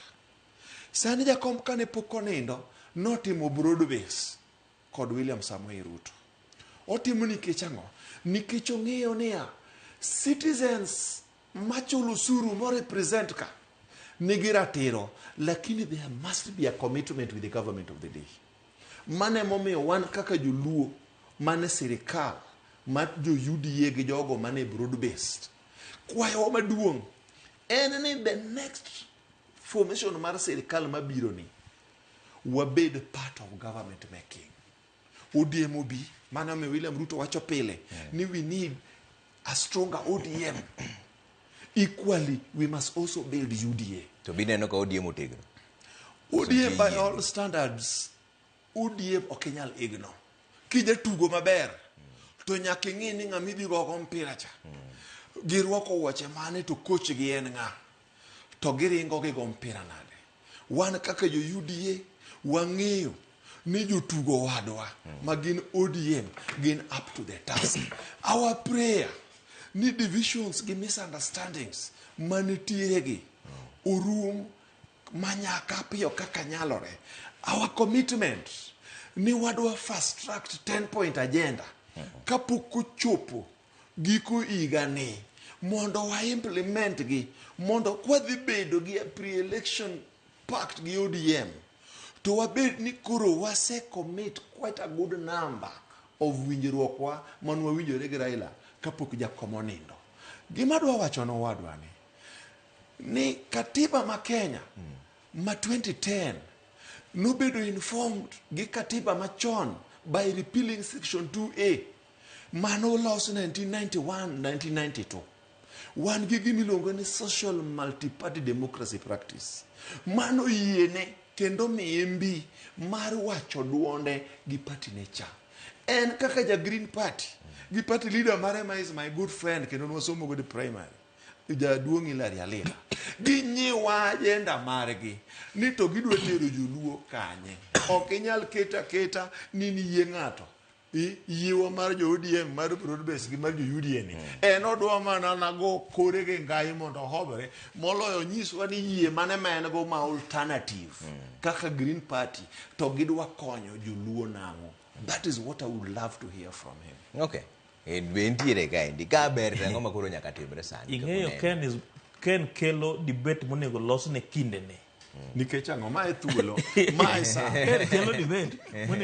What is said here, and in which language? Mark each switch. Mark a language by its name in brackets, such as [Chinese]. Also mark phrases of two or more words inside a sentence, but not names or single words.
[Luo (Kenya and Tanzania)] Sani jakom kane pok onindo notimo [English] broad base [Luo (Kenya and Tanzania)] kod William Samoei Ruto. Otimo nikech ang'o? Nikech ong'eyo niya citizens machulo usuru mo represent ka nigi ratiro lakini [English] there must be a commitment with the government of the day. [Luo (Kenya and Tanzania)] Mane momiyo wan kaka Joluo mane sirikal ma jo UDA gi jogo mane [English] broad based [Luo (Kenya and Tanzania)] kwayo maduong' en ni [English] the next formation [Luo (Kenya and Tanzania)] mar sirikal mabiro ni wabed [English] part of government making. [Luo (Kenya and Tanzania)] ODM obi mane omiyo William Ruto wacho pile ni [English] we need a stronger ODM. Equally we must also build UDA. [Luo (Kenya and Tanzania)] To bineno ka ODM otegno. [English] ODM by all standards ODM [Luo (Kenya and Tanzania)] okenyal igno. Kija tugo maber to nyaka ing'i ni ng'ama idhi gogo mpira cha girwako wuoche mane to coach gi en ng'a to giringo gi go mpira nade. Wan kaka jo UDA wang'eyo ni jotugo wadwa magin ODM gin [English] up to the task. Our prayer [Luo (Kenya and Tanzania)] ni divisions gi misunderstandings manitiere gi orum manyaka piyo kaka nyalore. [English] Our commitment [Luo (Kenya and Tanzania)] ni wadwa [English] fast track 10-point agenda [Luo (Kenya and Tanzania)] kapok ochopo giko higa ni mondo wa implement gi mondo kwadhi bedo gi [English] pre-election pact [Luo (Kenya and Tanzania)] gi ODM to wabed ni koro wase [English] commit quite a good number of [Luo (Kenya and Tanzania)] winjruok wa manwa winjore gi Raila kapok jakom onindo. Gima dwa wacho no wadwa ni katiba ma Kenya ma 2010 nobedo informed gi katiba machon [English] by repealing section 2A [Luo (Kenya and Tanzania)] mano los 1991-1992. Wan gi gimiluongo ni [English] social multi-party democracy practice. [Luo (Kenya and Tanzania)] Mano yiene kendo miye mbi mar wacho duonde gi [English] party nature. [Luo (Kenya and Tanzania)] En kaka ja Green Party gi [English] party leader [Luo (Kenya and Tanzania)] mare ma [English] is my good friend [Luo (Kenya and Tanzania)] kendo nwasomo go di primary. jaduong' Hilary Alila ginyiwa ajenda margi ni to gidwa tero joluo kanye. Ok inyal keta ni yie ng'ato yiewa mar jo ODM mar [English] broad base [Luo (Kenya and Tanzania)] gi mar jo UDA ni en odwa mana nago kore ge ngai mondo hobere moloyo nyiswa ni yie mane men go ma alternative kaka Green Party to gidwa konyo joluo nango. [English] That is what I would love to hear from him. Okay. [Luo (Kenya and Tanzania)] Entiere ka endi ka ber rango makoro nyaka timre sani. Ing'eyo Ken kelo debate monego los ne kinde ne. Nikech ang'o ma e thuolo ma e sa Ken kelo debate